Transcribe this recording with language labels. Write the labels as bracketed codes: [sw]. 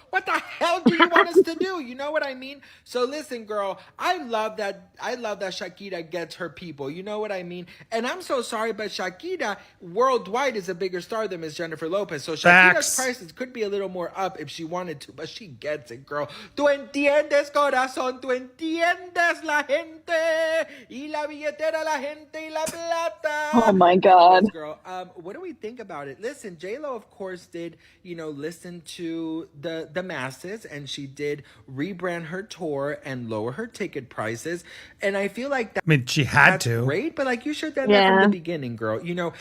[en] What the hell do you want us to do? You know what I mean? So listen, girl, I love that Shakira gets her people. You know what I mean? And I'm so sorry, but Shakira worldwide is a bigger star than Miss Jennifer Lopez. So Shakira's prices could be a little more up if she wanted to, but she gets it, girl. [es] Tú entiendes, corazón, tú entiendes la gente y la billetera, la gente y la plata. [en] Oh my God. Yes, girl. What do we think about it? Listen, JLo, of course, did, listen to the masses, and she did rebrand her tour and lower her ticket prices. And I feel like that, she had to. Great, but you should have done that from the beginning, girl. Yes.